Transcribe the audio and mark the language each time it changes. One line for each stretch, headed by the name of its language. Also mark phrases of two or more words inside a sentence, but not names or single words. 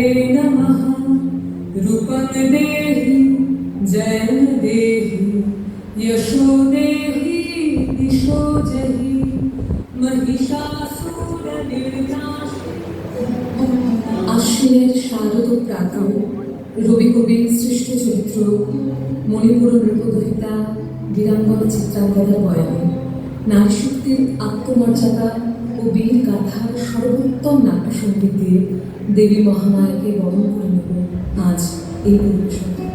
Sanskrit: नमः रूपं देहि जयं देहि यशो देहि दिशो जहि महिषासुरनिर्नाशि।
Bangla: আশ্বিনের শারদ প্রাতঃ রবি কবির সৃষ্ট চরিত্র মণিপুর নৃপদহিতা বীরাঙ্গনা চিত্রাঙ্গদার বয়ানে নারী শক্তির আত্মমর্যাদা ও বীর গাথার সর্বোত্তম নাট্যসঙ্গীত দিয়ে দেবী মহামায়াকে বরণ করে নেব আজ এই পরিবেশন।